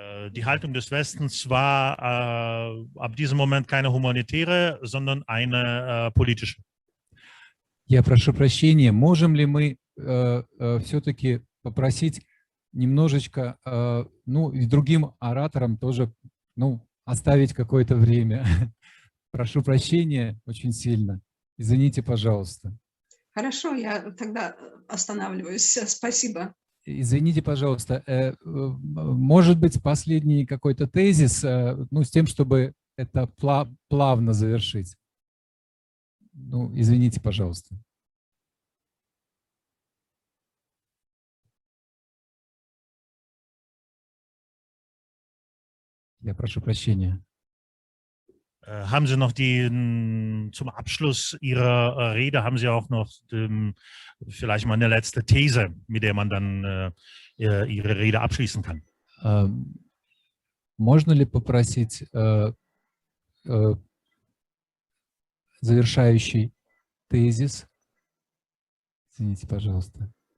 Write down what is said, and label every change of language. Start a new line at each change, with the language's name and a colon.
German: Die Haltung des Westens war ab diesem Moment keine humanitäre, sondern eine politische.
Russian: Я прошу прощения, можем ли мы все-таки попросить немножечко, ну, и другим ораторам тоже, ну, оставить какое-то время. Прошу прощения очень сильно. Извините, пожалуйста. Хорошо, я тогда останавливаюсь. Спасибо. Извините, пожалуйста, может быть, последний какой-то тезис, ну, с тем, чтобы это плавно завершить. Ну, извините, пожалуйста. Я прошу прощения.
German: Haben Sie noch zum Abschluss Ihrer Rede, haben Sie auch noch vielleicht mal eine letzte These, mit der man dann Ihre Rede abschließen kann?
Russian: Можно ли попросить завершающий тезис? Извините, пожалуйста.